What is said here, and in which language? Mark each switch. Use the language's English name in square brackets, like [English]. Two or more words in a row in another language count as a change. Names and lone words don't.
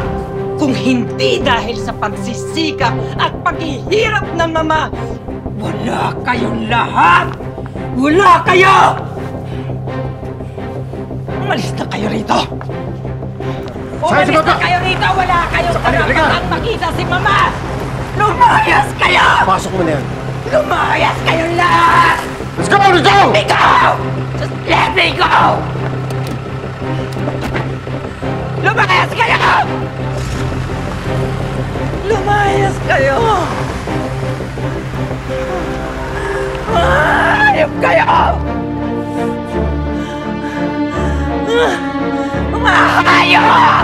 [Filipino] Kung hindi dahil sa pagsisikap at paghihirap ng mama, wala kayong lahat! Wala kayo! Umalis na kayo rito! Umalis na kayo rito! Wala kayong karapatang makita si mama! Lumayas kayo! Pasok mo na yan. Lumayas kayong lahat! [English] Let's go! Let's go! Let me go! Just let me go! [Filipino] Lumayas kayo! Lumayas kayo! Hayop kayo! Mga hayop!